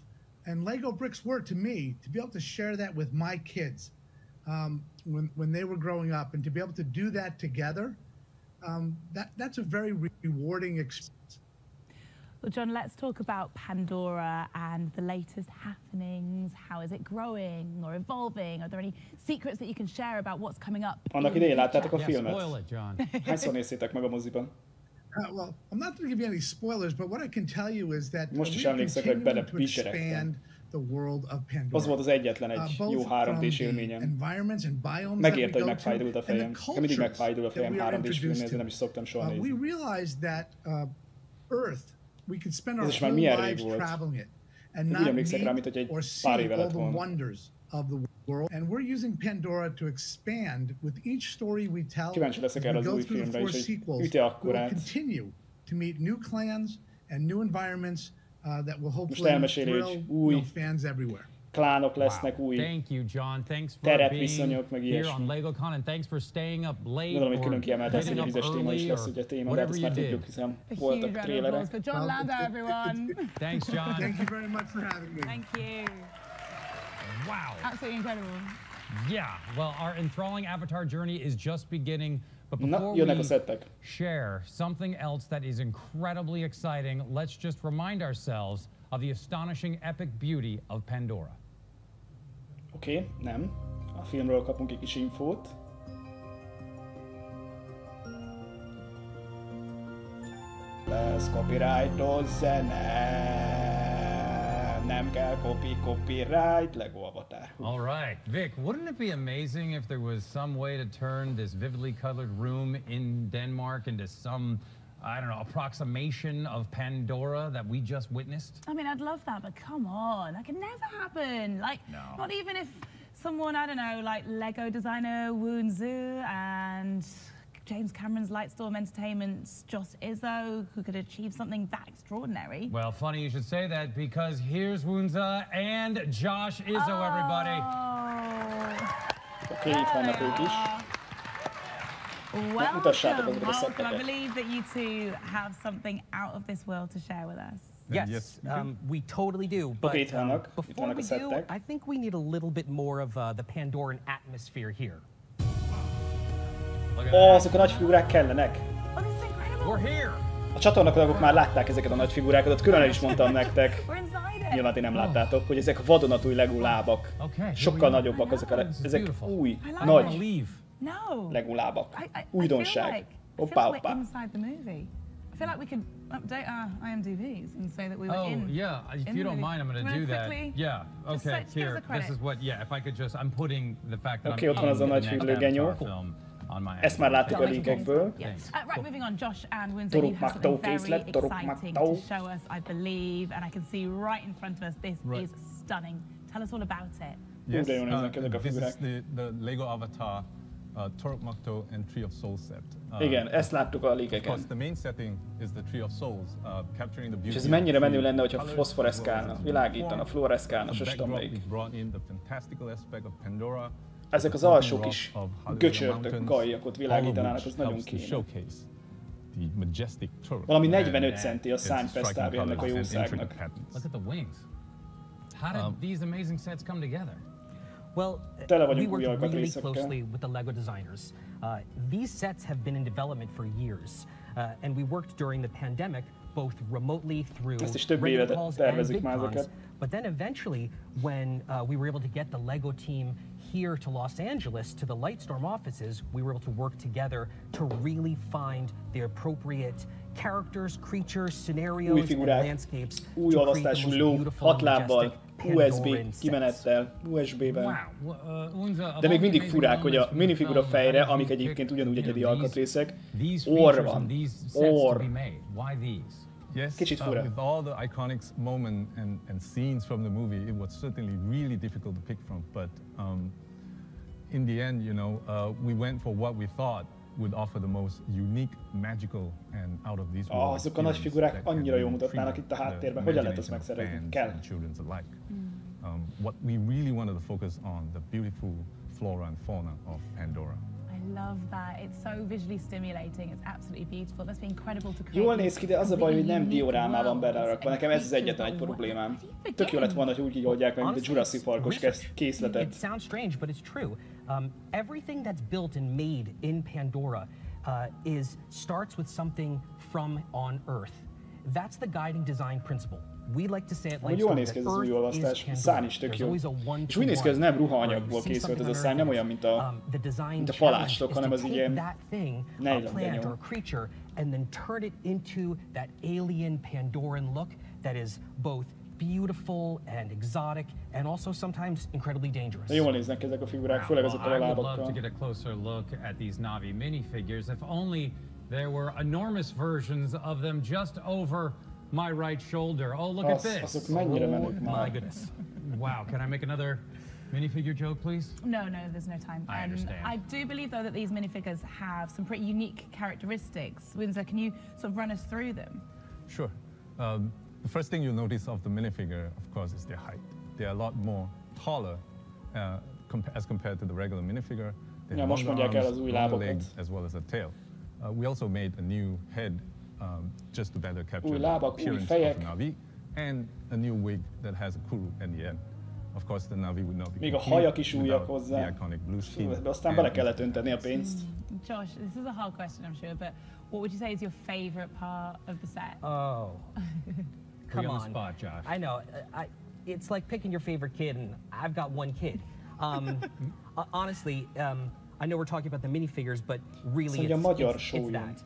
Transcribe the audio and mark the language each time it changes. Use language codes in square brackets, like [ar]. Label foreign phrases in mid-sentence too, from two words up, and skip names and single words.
[en] And LEGO bricks were to me, to be able to share that with my kids when they were growing up, and to be able to do that together, that's a very rewarding experience. Well, John, let's talk about Pandora and the latest happenings. How is it growing or evolving? Are there any secrets that you can share about what's coming up? [hu] Annak idején láttátok a filmet? [en] Spoil it, John. [hu] Hányszor néztétek meg a moziban? [en] Well, I'm not going to give you any spoilers, but what I can tell you is that [hu] most is emlékszek, hogy [en] expand the world of Pandora. [hu] Az volt az egyetlen egy jó 3D-s élményem. Megért, hogy megfájdult a fejem. Mindig megfájdul a fejem 3D-s filmnél, ezért nem is szoktam soha nézni. [en] We realized that Earth, we could spend our whole lives traveling it and not meet or see all the wonders of the world. And we're using Pandora to expand with each story we tell. [hu] Kíváncsi leszek erre az új filmre is, hogy üte akkorát. [en] Continue to meet new clans and new environments that will hopefully thrill fans everywhere. [hu] Klánok lesznek, új terepviszonyok, meg ilyesmi. Gondolom, hogy külön kiemelt ezt, hogy a vizes téma is lesz, ugye a téma, de ezt már tudjuk, hiszen voltak trélerek. [en] John Landau, everyone. Thanks, John. Thank you very much for having me. Thank you. Wow. Absolutely incredible. Yeah, well, our enthralling Avatar journey is just beginning. But before we share something else that is incredibly exciting, let's just remind ourselves of the astonishing epic beauty of Pandora. [hu] Oké, nem. A filmről kapunk egy kis infót. Lesz copyrightos zene. Nem kell copyright, LEGO Avatar. [en] All right, Vic, wouldn't it be amazing if there was some way to turn this vividly colored room in Denmark into some, I don't know, approximation of Pandora that we just witnessed? I mean, I'd love that, but come on, that could never happen. Like, not even if someone, I don't know, like LEGO designer Woon Zhu and James Cameron's Lightstorm Entertainment's Josh Izzo, who could achieve something that extraordinary. Well, funny you should say that, because here's Woonza and Josh Izzo, everybody. [hu] Okay, itt vannak ők is. [en] Welcome. I believe that you two have something out of this world to share with us. Yes, we totally do. But before we do, I think we need a little bit more of the Pandoran atmosphere here. [hu] Azok a nagy figurák kellenek. A csatornatagok már látták ezeket a nagy figurákat, ott külön el is mondtam nektek. Nyilván ti nem láttátok, hogy ezek vadonatúj LEGO lábak. Sokkal nagyobbak ezek új, nagy LEGO lábak. Újdonság. Hoppá, hoppá. [en] I feel like we could update our IMDb's and say that we were in. Oh, yeah. If you don't mind, I'm going to do that. Yeah. Okay, here. This is what, yeah, if I could just, I'm putting the fact that [hu] I'm ott van az a nagy hűlőgenyó. Ezt már láttuk a linkekből. [en] Right, moving on, Josh and Windsor, you have something very exciting to show us, I believe, and I can see right in front of us. This is stunning. Tell us all about it. Yes, this is the LEGO Avatar Torok and Tree of Souls set. [hu] Igen, ezt láttuk a linkeken. [en] The main setting is the Tree of Souls, capturing the beauty. [hu] És ez mennyire menő lenne, hogyha foszforeszkálna, világítana, fluoreszkálna, söstömlék. Ezek az alsók is göcsörtök, gajjak ott világítanának, az nagyon kéne. Valami 45 centi a szárnyfesztávja ennek a jószágnak. [en] Look at the wings. How did these amazing sets come together? Well, we worked really closely with the LEGO designers. These sets have been in development for years, and we worked during the pandemic, both remotely through regular calls and VidCons. But then eventually, when we were able to get the LEGO team here to Los Angeles, to the Lightstorm offices, we were able to work together to really find the appropriate characters, creatures, scenarios, and landscapes [hu] új olvasztású ló, 6 lábbal, USB kimenettel, USB-ben. De még mindig furák, hogy a minifigura fejre, amik egyébként ugyanúgy egyedi alkatrészek, orr van. Orr. Kicsit fura. [en] With all the iconic moments and scenes from the movie, it was certainly really difficult to pick from. But in the end, you know, we went for what we thought would offer the most unique, magical, and out of this world. [hu] Azok a nagy figurák annyira jól mutatnának itt a háttérben. Hogyan lehet ezt megszerezni? Kell. [en] What we really wanted to focus on the beautiful flora and fauna of Pandora. I love that. It's so visually stimulating. It's absolutely beautiful. That's been incredible to create. [hu] Jól néz ki, de az a baj, hogy nem diorámában belerakva. Nekem ez az egyetlen egy problémám. Tök jó lett volna, hogy úgy oldják meg, mint a Jurassic Parkos készletet. [en] It sounds strange, but it's true. Everything that's built and made in Pandora starts with something from on Earth. That's the guiding design principle. We like to say it like [hu] jól néz ki ez az új olvasztás, szárny is tök jó. És úgy néz ki, ez nem ruhaanyagból készült ez a szárny, nem olyan, mint a palástok, hanem az ilyen nejlongenyó. [en] And then turn it into that alien Pandoran look that is both beautiful and exotic and also sometimes incredibly dangerous. [hu] Jól néznek ezek a figurák, főleg azokkal a lábakkal. [en] I would love to get a closer look at these Na'vi minifigures. If only there were enormous versions of them just over my right shoulder. Oh, look at this. [hu] Azok mennyire menők már. [en] My goodness. Wow, can I make another minifigure joke, please? No, there's no time. I understand. I do believe, though, that these minifigures have some pretty unique characteristics. Windsor, can you sort of run us through them? Sure. The first thing you'll notice of the minifigure, of course, is their height. They're a lot more taller as compared to the regular minifigure. They have longer legs as well as a tail. We also made a new head just to better capture the appearance of the Na'vi, and a new wig that has a kuru at the end. Of course, the Na'vi would not be [hu] még a hajak is újak hozzá. Aztán bele kellett öntetni a pénzt. [en] Josh, this is a hard question, I'm sure, but what would you say is your favorite part of the set? Oh. Come on. Spot, Josh. I know. It's like picking your favorite kid, and I've got one kid. Honestly, I know we're talking about the minifigures, but really it's that.